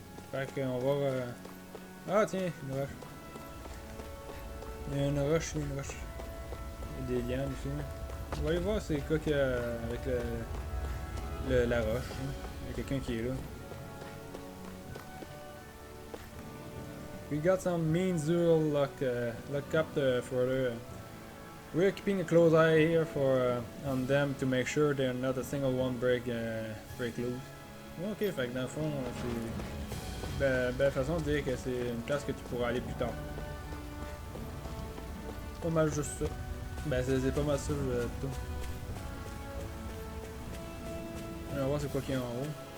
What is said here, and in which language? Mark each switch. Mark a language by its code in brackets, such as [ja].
[fr] Fait qu'on va... Ah tiens, une roche. Il y a une roche, il y a une roche. Il y a des lianes aussi. On va aller voir c'est quoi qu'il y a avec la roche. Hein. Il y a quelqu'un qui est là. [en] We got some mean Zul lock up further. We're keeping a close eye here on them to make sure they're not a single one break loose. [fr] Ok, fait que dans le fond, c'est belle façon de dire que c'est une place que tu pourras aller plus tard. C'est pas mal juste ça. Ben c'est pas mal ça tout. On va voir c'est quoi qu'il y a en haut.